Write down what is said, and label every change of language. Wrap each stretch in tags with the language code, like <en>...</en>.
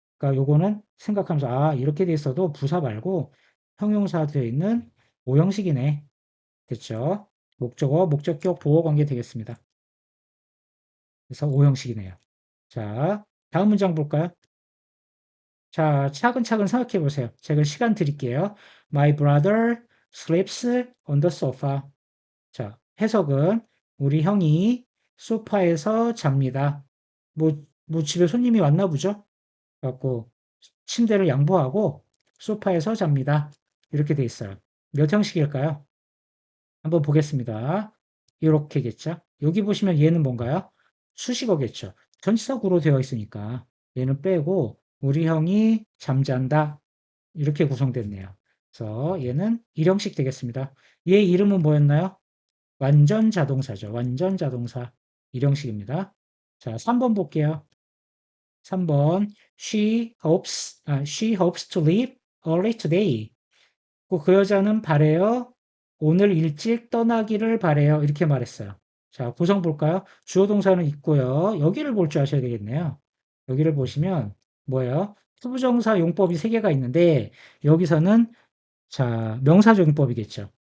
<ko>그러니까 요거는 생각하면서 아, 이렇게 돼 있어도 부사 말고 형용사 되어 있는 오형식이네. 됐죠? 목적어, 목적격, 보호 관계 되겠습니다. 그래서 오형식이네요. 자, 다음 문장 볼까요? 자, 차근차근 생각해 보세요. 제가 시간 드릴게요.</ko> <en>My brother sleeps on the sofa.</en> <ko>자, 해석은 우리 형이 소파에서 잡니다. 뭐 집에 손님이 왔나 보죠? 갖고 침대를 양보하고 소파에서 잡니다. 이렇게 돼 있어요. 몇 형식일까요? 한번 보겠습니다. 이렇게겠죠? 여기 보시면 얘는 뭔가요? 수식어겠죠. 전치사구로 되어 있으니까 얘는 빼고 우리 형이 잠잔다. 이렇게 구성됐네요. 그래서 얘는 일형식 되겠습니다. 얘 이름은 뭐였나요? 완전 자동사죠. 완전 자동사. 일형식입니다. 자, 3번 볼게요.</ko> <en>3번 she hopes to leave early today.</en> <ko>그 여자는 바래요. 오늘 일찍 떠나기를 바래요. 이렇게 말했어요. 자, 구성 볼까요? 주어 동사는 있고요. 여기를 볼 줄 아셔야 되겠네요. 여기를 보시면 뭐예요? 투부정사 용법이 3개가 있는데 여기서는 자, 명사적 용법이겠죠.</ko>